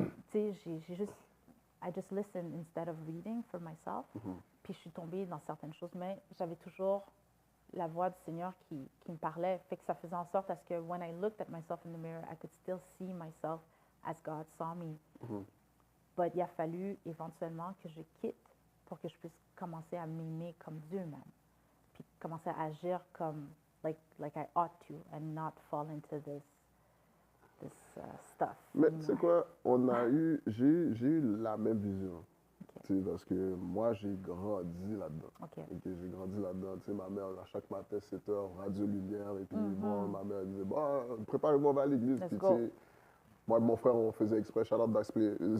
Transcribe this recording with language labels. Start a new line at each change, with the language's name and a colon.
French: tu sais, j'ai juste,
English: I just listened instead of reading for myself,
French: puis je suis tombée dans certaines choses, mais j'avais toujours la voix du Seigneur qui me parlait, fait que ça faisait en sorte à ce que
English: when I looked at myself in the mirror, I could still see myself as God saw me.
French: But il a fallu éventuellement que je quitte pour que je puisse commencer à m'aimer comme Dieu m'aime. Puis commencer à agir comme,
English: like I ought to, and not fall into this stuff.
French: Mais tu sais quoi, j'ai eu la même vision. Tu sais, parce que moi, j'ai grandi là-dedans. J'ai grandi là-dedans. Tu sais, ma mère, à chaque matin, 7 heures, radio lumière, et puis bon, ma mère disait, bon, préparez-moi, on va à l'église. Puis tu sais, moi et mon frère, on faisait exprès, shout out d'Axplay.